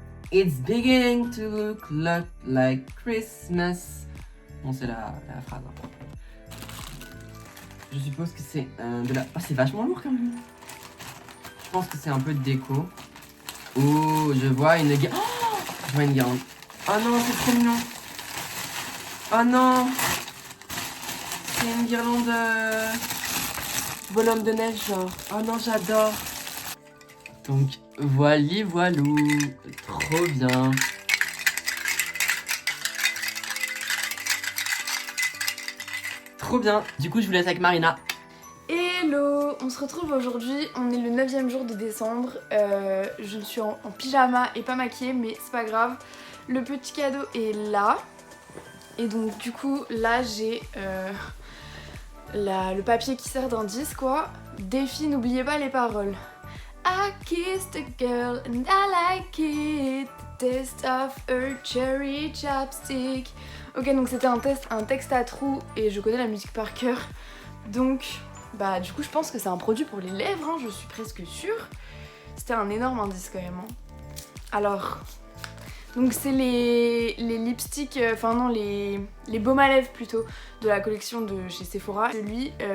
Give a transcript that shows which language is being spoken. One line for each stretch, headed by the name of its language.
English: It's beginning to look like Christmas.
French: Bon, c'est la phrase. Hein. Je suppose que c'est de la... Oh, c'est vachement lourd quand même. Je pense que c'est un peu de déco. Oh, je vois une guirlande. Oh, je vois une guirlande. Oh non, c'est trop mignon. Oh non. C'est une guirlande bonhomme de neige genre. Oh non, j'adore. Donc, voilou. Trop bien. Trop bien. Du coup, je vous laisse avec Marina. Hello, on se retrouve aujourd'hui, on est le 9e jour de décembre. Je suis en pyjama et pas maquillée, mais c'est pas grave. Le petit cadeau est là. Et donc du coup, là j'ai le papier qui sert d'indice quoi. Défi, n'oubliez pas les paroles.
English: I kissed a girl and I like it. The taste of her cherry chapstick.
French: Ok, donc c'était un texte à trous et je connais la musique par cœur. Donc, bah du coup je pense que c'est un produit pour les lèvres, hein, je suis presque sûre. C'était un énorme indice quand même. Hein. Alors, donc c'est les lipsticks, enfin non, les baumes à lèvres plutôt, de la collection de chez Sephora. Celui